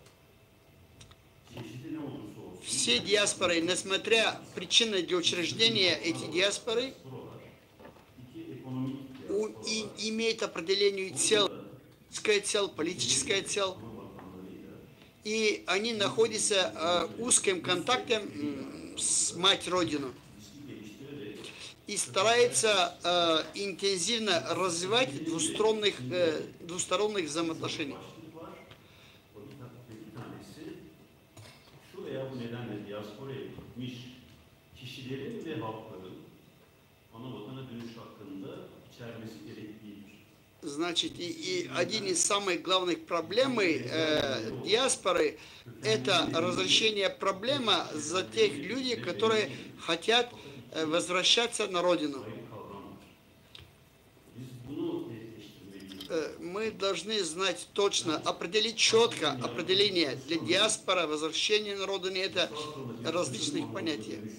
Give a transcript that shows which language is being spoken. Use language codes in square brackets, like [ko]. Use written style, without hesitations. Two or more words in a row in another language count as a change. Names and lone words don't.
[ru] Все диаспоры, несмотря причины для учреждения эти диаспоры, имеют определенную цель, политическая цель, и они находятся в узком контакте с мать-родину и стараются интенсивно развивать двусторонних взаимоотношений. [tr] Bu nedenle diasporaya gitmiş kişilerin ve halkların ana vatana dönüş hakkında içermesi gereklidir. [ru] Значит, и один из самых главных проблем диаспоры – это разрешение проблемы за тех людей, которые хотят возвращаться на родину. Мы должны знать точно, определить четко определение для диаспора, возвращения на родину – это различных понятий.